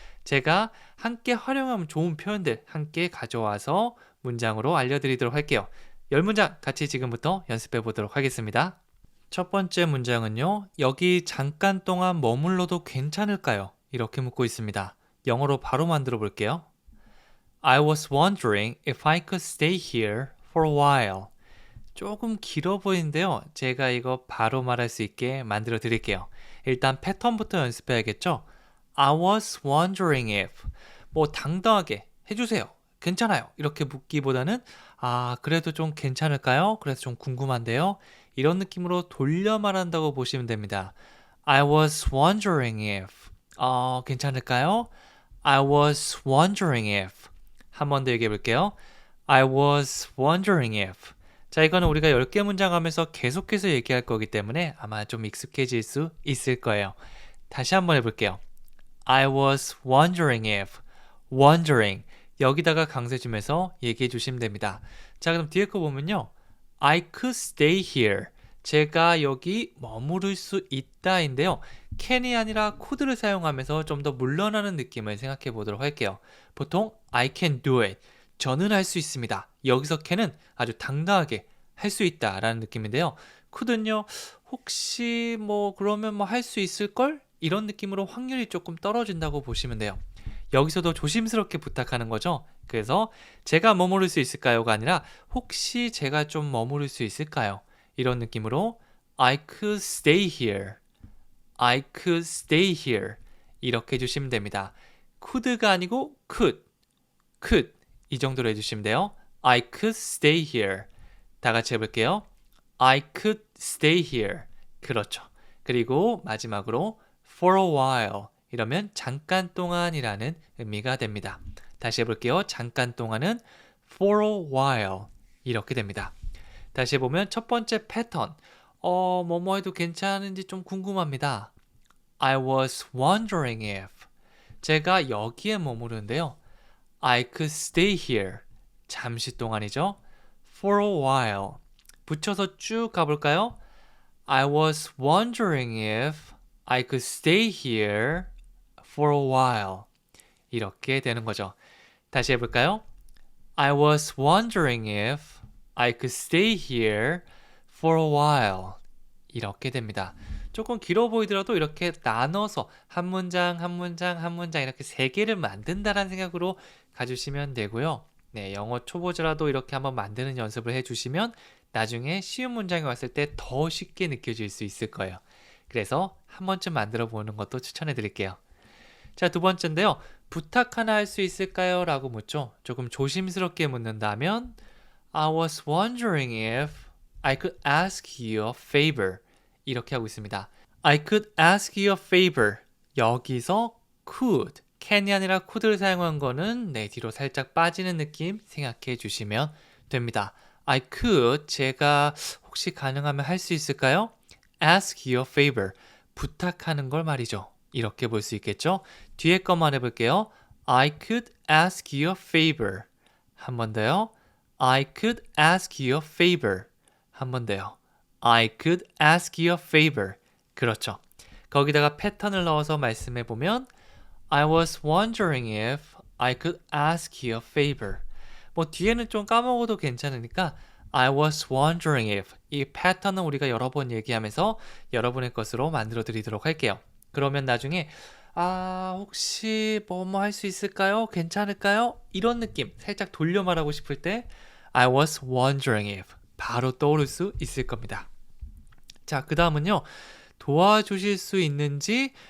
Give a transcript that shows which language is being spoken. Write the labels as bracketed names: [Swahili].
[Korean] 제가 함께 활용하면 좋은 표현들 함께 가져와서 문장으로 알려드리도록 할게요. 10문장 같이 지금부터 연습해 보도록 하겠습니다. 첫 번째 문장은요. 여기 잠깐 동안 머물러도 괜찮을까요? 이렇게 묻고 있습니다. 영어로 바로 만들어 볼게요. [English] I was wondering if I could stay here for a while. [Korean] 조금 길어 보이는데요. 제가 이거 바로 말할 수 있게 만들어 드릴게요. 일단 패턴부터 연습해야겠죠? [English] I was wondering if [Korean] 당당하게 해주세요. 괜찮아요. 이렇게 묻기보다는 그래도 좀 괜찮을까요? 그래서 좀 궁금한데요. 이런 느낌으로 돌려 말한다고 보시면 됩니다. [English] I was wondering if [Korean] 괜찮을까요? [English] I was wondering if [Korean] 한 번 더 얘기해 볼게요. [English] I was wondering if [Korean] 자, 이거는 우리가 10개 문장 하면서 계속해서 얘기할 거기 때문에 아마 좀 익숙해질 수 있을 거예요. 다시 한번 해볼게요. [English] I was wondering if wondering [Korean] 여기다가 강세 주면서 얘기해 주시면 됩니다. 자, 그럼 뒤에 거 보면요. [English] I could stay here. [Korean] 제가 여기 머무를 수 있다인데요. can이 아니라 could를 사용하면서 좀 더 물러나는 느낌을 생각해 보도록 할게요. [English] 보통 I can do it. [Korean] 저는 할 수 있습니다. 여기서 can은 아주 당당하게 할 수 있다라는 느낌인데요. could는요. 혹시 그러면 할 수 있을걸? 이런 느낌으로 확률이 조금 떨어진다고 보시면 돼요. 여기서도 조심스럽게 부탁하는 거죠. 그래서 제가 머무를 수 있을까요가 아니라 혹시 제가 좀 머무를 수 있을까요? 이런 느낌으로 [English] I could stay here. I could stay here. [Korean] 이렇게 해주시면 됩니다. could가 아니고 could 이 정도로 해주시면 돼요. [English] I could stay here. [Korean] 다 같이 해볼게요. [English] I could stay here. [Korean] 그렇죠. 그리고 마지막으로 [English] for a while. [Korean] 이러면 잠깐 동안이라는 의미가 됩니다. 다시 해볼게요. 잠깐 동안은 [English] for a while. [Korean] 이렇게 됩니다. 다시 해보면 첫 번째 패턴. 뭐뭐 해도 괜찮은지 좀 궁금합니다. [English] I was wondering if. [Korean] 제가 여기에 머무르는데요. [English] I could stay here. [Korean] 잠시 동안이죠. [English] For a while. [Korean] 붙여서 쭉 가볼까요? [English] I was wondering if I could stay here for a while. [Korean] 이렇게 되는 거죠. 다시 해볼까요? [English] I was wondering if I could stay here for a while. [Korean] 이렇게 됩니다. 조금 길어 보이더라도 이렇게 나눠서 한 문장, 한 문장, 한 문장 이렇게 3개를 만든다는 생각으로 가주시면 되고요. 네, 영어 초보자라도 이렇게 한번 만드는 연습을 해주시면 나중에 쉬운 문장이 왔을 때 더 쉽게 느껴질 수 있을 거예요. 그래서 한 번쯤 만들어 보는 것도 추천해 드릴게요. 자, 두 번째인데요. 부탁 하나 할 수 있을까요? 라고 묻죠. 조금 조심스럽게 묻는다면 [English] I was wondering if I could ask you a favor. [Korean] 이렇게 하고 있습니다. [English] I could ask you a favor. [Korean] 여기서 could, can이 아니라 could를 사용한 거는 뒤로 살짝 빠지는 느낌 생각해 주시면 됩니다. [English] I could, [Korean] 제가 혹시 가능하면 할 수 있을까요? [English] Ask you a favor. [Korean] 부탁하는 걸 말이죠. 이렇게 볼 수 있겠죠? 뒤에 것만 해볼게요. [English] I could ask you a favor. [Korean] 한 번 더요. [English] I could ask you a favor. [Korean] 한 번 더요. [English] I could ask you a favor. [Korean] 그렇죠. 거기다가 패턴을 넣어서 말씀해 보면 [English] I was wondering if I could ask you a favor. [Korean] 뒤에는 좀 까먹어도 괜찮으니까 [English] I was wondering if [Korean] 이 패턴은 우리가 여러 번 얘기하면서 여러분의 것으로 만들어 드리도록 할게요. 그러면 나중에 혹시 뭐뭐 할 수 있을까요? 괜찮을까요? 이런 느낌 살짝 돌려 말하고 싶을 때 [English] I was wondering if [Korean] 바로 떠오를 수 있을 겁니다. 자, 그 다음은요. 도와주실 수 있는지